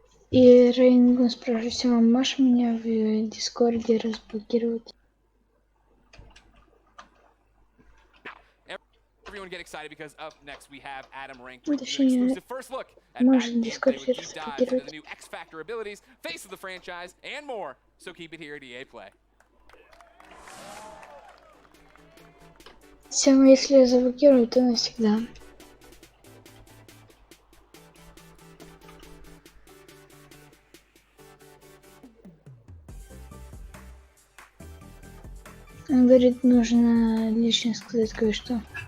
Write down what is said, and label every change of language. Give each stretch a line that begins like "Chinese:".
Russian: И Рейнгун спрашивает, Сима, можешь меня в Дискорде разблокировать?
English: Everyone get excited because up next we have Adam Rank Ну, bringing you an exclusive first look at Madden Gameplay with deep dives into the new X Factor abilities, face of the franchise, and more. So keep it here at EA Play.
Russian: Сима, если я заблокирую, то навсегда. Он говорит, нужно лично сказать кое-что.